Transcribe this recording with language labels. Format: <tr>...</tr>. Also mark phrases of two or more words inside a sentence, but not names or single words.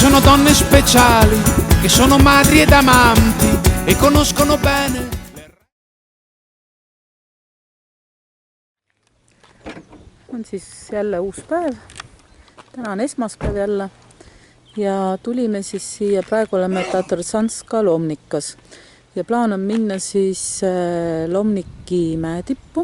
<it>donne speciali che sono madri ed amanti e conoscono bene.</it> <et>On siis jälle uus päev. Täna on esmaspäev jälle. Ja tulime siis siia, praegu oleme Tatarsanska Lomnikas. Ja plaan on minna siis Lomniki mäetippu.</et>